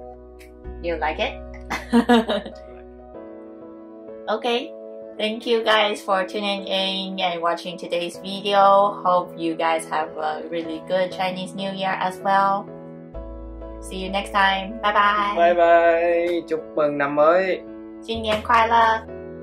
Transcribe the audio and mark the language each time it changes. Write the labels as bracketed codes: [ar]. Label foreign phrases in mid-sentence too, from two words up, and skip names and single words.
[en] You like it? Okay. Thank you guys for tuning in and watching today's video. Hope you guys have a really good Chinese New Year as well. See you next time. Bye bye. Bye bye. [vi] Chúc mừng năm mới. [zh] 新年快乐.